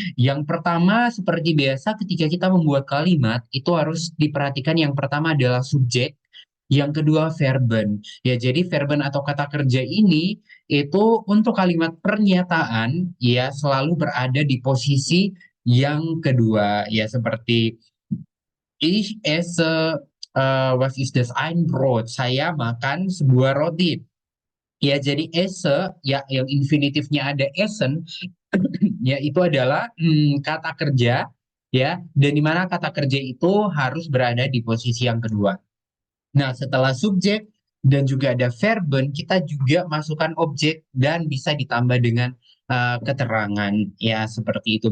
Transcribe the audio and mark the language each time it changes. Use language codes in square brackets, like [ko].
[id] Yang pertama, seperti biasa, ketika kita membuat kalimat, itu harus diperhatikan yang pertama adalah subjek, yang kedua verben. Ya, jadi verben atau kata kerja ini itu untuk kalimat pernyataan ya selalu berada di posisi yang kedua. Ya, seperti [de] Ich esse, was ist das? Ein Brot. [id] Saya makan sebuah roti. Ya, jadi esse, ya yang infinitifnya ada essen, ya itu adalah kata kerja, ya, dan di mana kata kerja itu harus berada di posisi yang kedua. Nah, setelah subjek dan juga ada verben, kita juga masukkan objek dan bisa ditambah dengan keterangan, ya seperti itu.